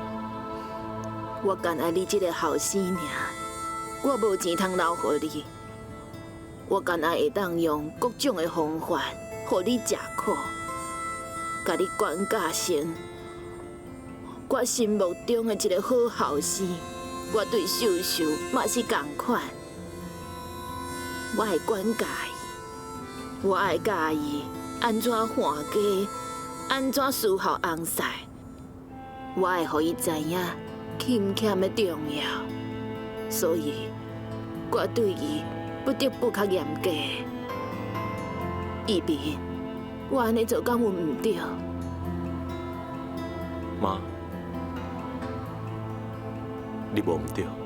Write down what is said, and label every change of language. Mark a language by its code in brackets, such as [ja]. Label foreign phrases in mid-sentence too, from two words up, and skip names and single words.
[nan] 我干爱你这个后生尔，我无钱通留予你，我干爱会当用各种的方法，予你食苦，甲你管教成我心目中的一个好后生，我对秀秀嘛是同款。我会管教伊，我会教伊安怎换家，安怎伺候翁婿。我会互伊知影欠欠的重要，所以我对伊不得不较严格。伊面，我安尼做敢有毋对？妈，你无毋对。